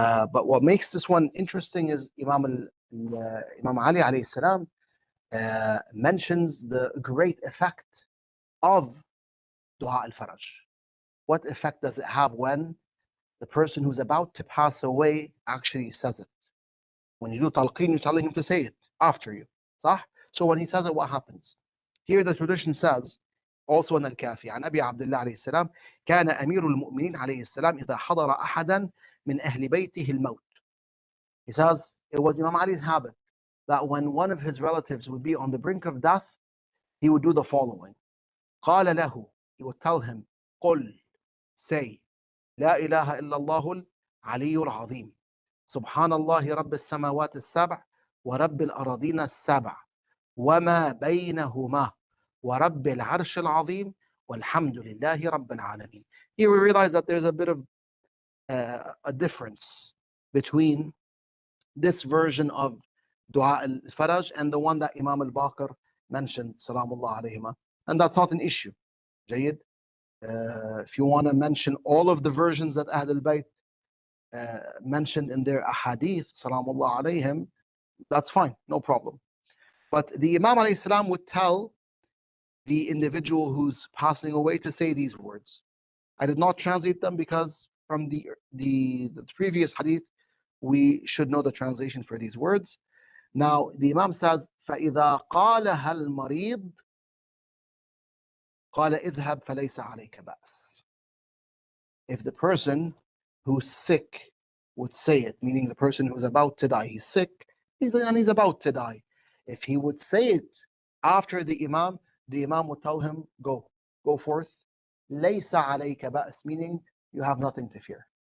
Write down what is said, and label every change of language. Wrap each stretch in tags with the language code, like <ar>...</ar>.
<en>But what makes this one interesting is Imam Ali alayhi salam mentions the great effect of Dua al-Faraj. What effect does it have when the person who's about to pass away actually says it? When you do talqeen, you're telling him to say it after you.</en> <ar>صح?</ar> <en>So when he says it, what happens? Here the tradition says, also in Al-Kafi,</en> <ar>عن أبي عبد الله عليه السلام كان أمير المؤمنين عليه السلام إذا حضر أحدا من أهل بيته الموت.</ar> <en>He says, it was Imam Ali's habit that when one of his relatives would be on the brink of death, he would do the following.</en> <ar>قال له,</ar> <en>he would tell him,</en> <ar>قل,</ar> <en>say,</en> <ar>لا إله إلا الله العلي العظيم سبحان الله رب السماوات السبع ورب الأراضين السبع وما بينهما ورب العرش العظيم والحمد لله رب العالمين.</ar> <en>Here we realize that there's a bit of a difference between this version of Dua al-Faraj and the one that Imam al-Baqir mentioned, Salamullah alayhima. And that's not an issue.</en> <ar>جيد.</ar> <en>If you want to mention all of the versions that Ahl al-Bayt mentioned in their ahadith, Salamullah alayhim, that's fine, no problem. But the Imam alayhi salam would tell the individual who's passing away to say these words. I did not translate them because from the previous hadith, we should know the translation for these words. Now, the Imam says,</en> <ar>فَإِذَا قَالَهَا الْمَرِيض قَالَ اذْهَبْ فَلَيْسَ عَلَيْكَ بَأْسٍ.</ar> <en>If the person who's sick would say it, meaning the person who's about to die, he's sick, he's about to die. If he would say it after the Imam would tell him, go forth.</en> <ar>لَيْسَ عَلَيْكَ بَأْسٍ,</ar> <en>meaning you have nothing to fear.</en>